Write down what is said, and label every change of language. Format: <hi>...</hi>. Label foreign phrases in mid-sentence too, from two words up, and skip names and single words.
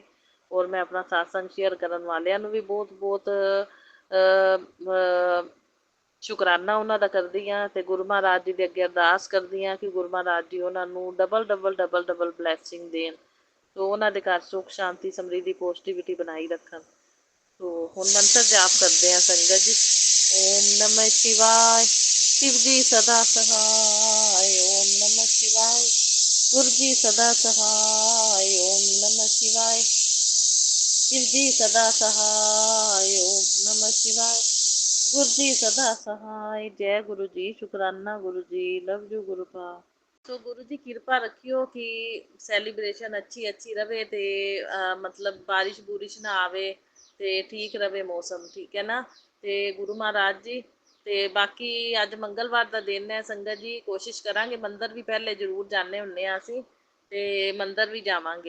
<pa>ਔਰ ਮੈਂ ਆਪਣਾ ਸਤਸੰਗ ਸ਼ੇਅਰ ਕਰਨ ਵਾਲਿਆਂ ਨੂੰ ਵੀ ਬਹੁਤ ਬਹੁਤ ਸ਼ੁਕਰਾਨਾ ਉਹਨਾਂ ਦਾ ਕਰਦੀ ਹਾਂ, ਤੇ ਗੁਰੂ ਮਹਾਰਾਜ ਜੀ ਦੇ ਅੱਗੇ ਅਰਦਾਸ ਕਰਦੀ ਹਾਂ ਕਿ ਗੁਰੂ ਮਹਾਰਾਜ ਜੀ ਉਹਨਾਂ ਨੂੰ</pa> <en>double double double double blessing</en> <pa>ਦੇਣ, ਸੋ ਉਹਨਾਂ ਦੇ ਘਰ ਸੁੱਖ ਸ਼ਾਂਤੀ ਸਮਰਿੱਧੀ ਪੋਜ਼ਟਿਵਿਟੀ ਬਣਾਈ ਰੱਖਣ। ਸੋ ਹੁਣ ਮੰਤਰ ਜਾਪ ਕਰਦੇ ਹਾਂ ਸੰਗਤ ਜੀ।</pa> <hi>ओम नमः शिवाय, शिव जी सदा सहाय, ओम नमः शिवाय। गुरु जी सदा सहाय, ओम नमः शिवाय। शिव जी सदा सहाय, ओम नमः शिवाय। गुरु जी सदा सहाय। जय गुरु जी, शुकराना गुरु जी,</hi> <en>love you</en> <hi>गुरु का।</hi> <pa>ਸੋ ਗੁਰੂ ਜੀ ਕਿਰਪਾ ਰੱਖਿਓ ਕਿ ਸੈਲੀਬ੍ਰੇਸ਼ਨ ਅੱਛੀ ਅੱਛੀ ਰਵੇ ਤੇ ਮਤਲਬ ਬਾਰਿਸ਼ ਬੂਰਿਸ਼ ਨਾ ਆਵੇ ਤੇ ਠੀਕ ਰਵੇ ਮੌਸਮ, ਠੀਕ ਹੈ ਨਾ। ਤੇ ਗੁਰੂ ਮਹਾਰਾਜ ਜੀ, ਤੇ ਬਾਕੀ ਅੱਜ ਮੰਗਲਵਾਰ ਦਾ ਦਿਨ ਹੈ ਸੰਗਤ ਜੀ, ਕੋਸ਼ਿਸ਼ ਕਰਾਂਗੇ ਮੰਦਰ ਵੀ ਪਹਿਲੇ ਜ਼ਰੂਰ ਜਾਂਦੇ ਹੁੰਦੇ ਆ ਅਸੀਂ, ਤੇ ਮੰਦਰ ਵੀ ਜਾਵਾਂਗੇ।</pa>